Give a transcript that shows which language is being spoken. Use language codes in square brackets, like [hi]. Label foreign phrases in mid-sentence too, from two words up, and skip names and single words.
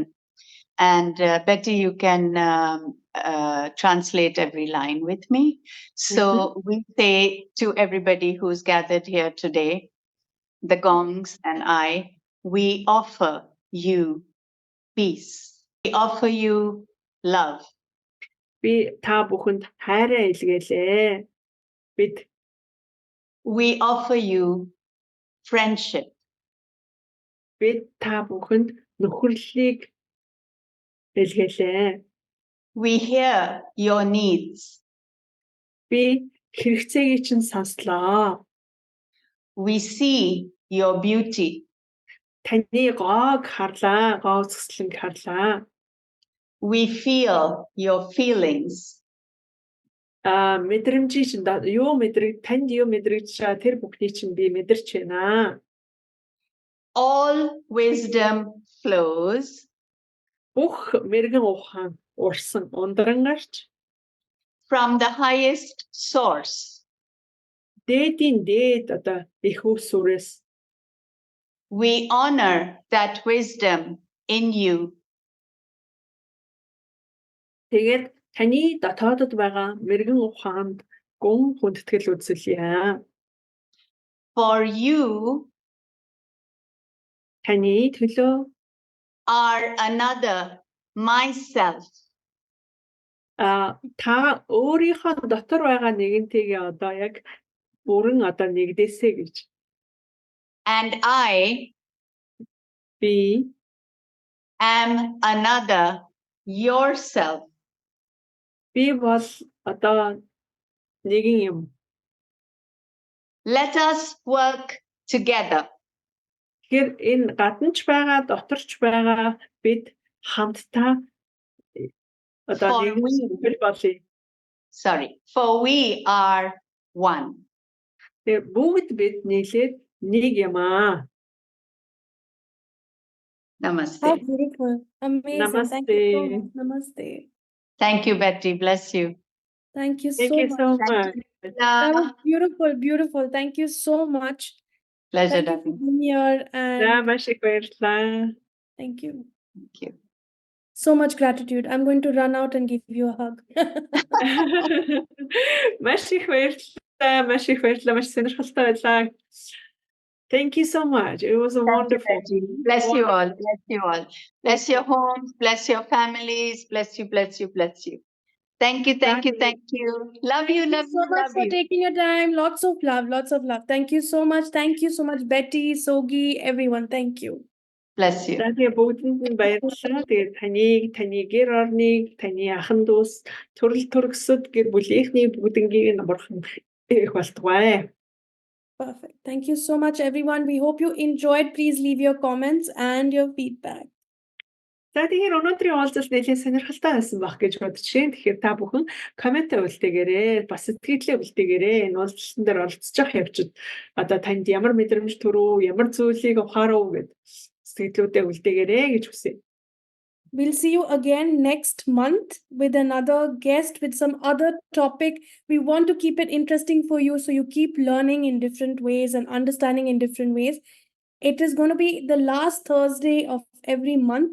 [en] And Betty, you can translate every line with me. So we say to everybody who's gathered here today, the gongs and I, we offer you peace. We offer you love. [mn] Би та бүхэнд хайраа илгээлээ. Бид [en] We offer you friendship. [mn] бид та бүхэнд нөхөрлөлийг илгээлээ. [en] We hear your needs. [mn] Би хэрэгцээгийг чинь сонслоо. [en] We see your beauty. [mn] Таны гоог харлаа, гоо цэцлэнг харлаа. [en] We feel your feelings. [mn] Мэдрэмжийн чинь танд юу мэдрэгдэж байгаа тэр бүхний чинь би мэдэрч байна. [en] All wisdom flows [mn] Бүх мэрэгэн ухаан урсан ундран гарч [en] from the highest source. [mn] дээдийн дээд одоо их усүрээс [en] We honor that wisdom in you. [mn] тэгээд таны дотоодод байгаа мэрэгэн ухаанд гүн хүндэтгэл үзүүлье. [en] For you [mn] Таны төлөө [en] are another myself. [mn] Та өөрийнхөө дотор байгаа нэгэнтэйгээ одоо яг бүрэн одоо нэгдээсэй гэж. [en] And I [mn] Би [en] am another yourself. [mn] би бол одоо нэгэн юм. [en] Let us work together. [mn] Тэгэхээр энэ гаднаж байгаа, доторч байгаа бид хамтдаа одоо нэгэн хөл болъё. [en] For we are one. [mn] Тэгээ бүгд бид нийлээд нэг юм аа. [en] Namaste. How beautiful. Amazing. Thank you so much. Namaste. Thank you, Betty. Bless you. Thank you Thank so you much. so much. That was beautiful, beautiful. Thank you so much. Pleasure, Thank you for darling. being here and [mn] Маш их баярлалаа. [en] thank you. Thank you. So much gratitude. I'm going to run out and give you a hug. [mn] Маш их баярлалаа. Маш их баярлалаа. Маш сонирхолтой байлаа. [en] Thank you so much. It was wonderful. Bless you all. Bless you all. Bless your homes. Bless your families. Bless you. Bless you. Bless you. Thank you. Thank you. Thank you. Love you. Love Thank you so you. much Love for you. taking your time. Lots of love. Lots of love. Thank you so much. Thank you so much, Betty, Sogi, everyone. Thank you. Bless you. [mn] За тэгээ бүгдэнд нь баярлалаа. Тэгээд таны гэр орныг, таны ахын дүүс, төрөл төрөсөд гэр бүлийнхний бүгднийг нь бурхан их болтугай. [en] Perfect. Thank you so much, everyone. We hope you enjoyed. Please leave your comments and your feedback. [mn] За тэгэхээр өнөөдрийн уулзалт нэлээд сонирхолтой байсан байх гэж бодож байна. Тэгэхээр та бүхэн коммент үлдээгээрэй, бас сэтгэлдээ үлдээгээрэй. Энэ уулзалтан дээр оролцож явах явцад одоо танд ямар мэдрэмж төрөв, ямар зүйлийг ухаарав гэд сэтгэлдээ үлдээгээрэй гэж хүсье. [en] We'll see you again next month with another guest with some other topic. We want to keep it interesting for you so you keep learning in different ways and understanding in different ways. It is going to be the last Thursday of every month.